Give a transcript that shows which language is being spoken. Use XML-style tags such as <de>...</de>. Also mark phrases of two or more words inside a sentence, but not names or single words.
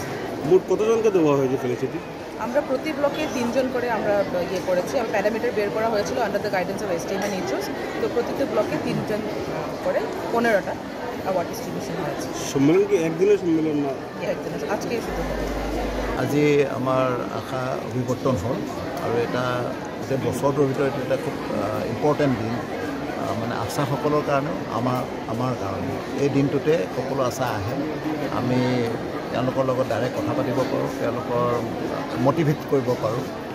<bn>মোট কতজনকে দেওয়া হয়েছে ফেলিসিটি? আমরা প্রতি ব্লকে 3 জন করে আমরা ইয়ে করেছি। আর প্যারামিটার বের করা হয়েছিল</bn> <en>under the guidance of STM and ichos.</en> <bn>তো প্রতিটি ব্লকে 3 জন করে 15টা</bn> <en>award distribution</en> <bn>হয়েছে। সম্মেলন কি একদিনের সম্মেলন না? একদিনের, আজকে শুধু।</bn> <as>আজি আমাৰ আশা অভিৱৰ্তন হ'ল আৰু এটা গোটেই বছৰটোৰ ভিতৰত এটা খুব ইম্পৰ্টেণ্ট দিন, মানে আশাসকলৰ কাৰণেও আমাৰ কাৰণে। এই দিনটোতে সকলো আশা আহে, আমি তেওঁলোকৰ লগত ডাইৰেক্ট কথা পাতিব পাৰোঁ, তেওঁলোকৰ মটিভেট কৰিব পাৰোঁ।</as>